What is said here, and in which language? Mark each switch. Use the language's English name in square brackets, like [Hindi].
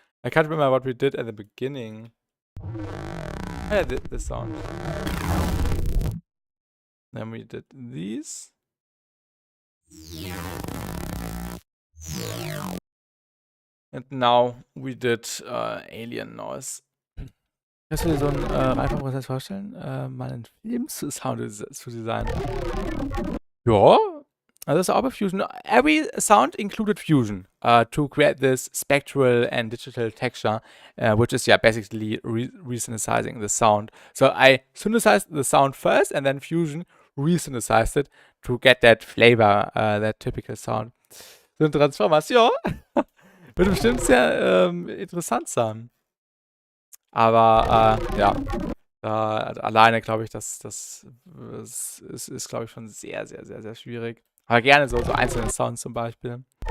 [English] I can't remember what we did at the beginning. Yeah, the sound. Then we did these. And now we did Alien Noise. [German] Kannst du dir so einen Reifenprozess vorstellen, mal einen Film zu Sound zu designen? Ja, also das ist auch bei Fusion. [English] Every sound included Fusion to create this spectral and digital texture, which is basically resynthesizing the sound. So I synthesized the sound first, and then Fusion resynthesized it to get that flavor, that typical sound. [German] So ein Transformation. Wird bestimmt sehr interessant sein. Aber ja, alleine glaube ich, das ist glaube ich, schon sehr, sehr, sehr, sehr schwierig. Aber gerne so einzelne Sounds zum Beispiel.